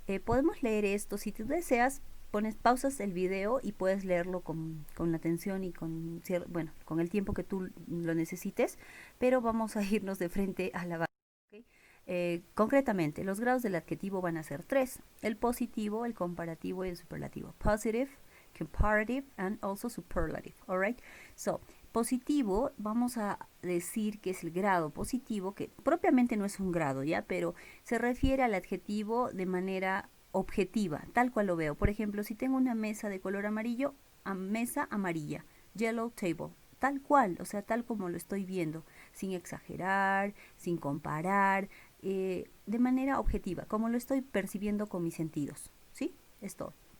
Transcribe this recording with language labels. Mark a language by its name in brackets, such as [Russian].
[Spanish] Podemos leer esto, si tú deseas, pausas el video y puedes leerlo con atención y con el tiempo que tú lo necesites, pero vamos a irnos de frente a la base. ¿Okay? Concretamente, los grados del adjetivo van a ser 3, el positivo, el comparativo y el superlativo. [English] Positive, comparative, and also superlative. Alright? [Spanish] So, positivo, vamos a decir que es el grado positivo, que propiamente no es un grado, ¿ya? Pero se refiere al adjetivo de manera objetiva, tal cual lo veo. Por ejemplo, si tengo una mesa de color amarillo, mesa amarilla, [English] yellow table, [Spanish] tal cual, o sea, tal como lo estoy viendo, sin exagerar, sin comparar, de manera objetiva, como lo estoy percibiendo con mis sentidos, ¿sí? Es todo.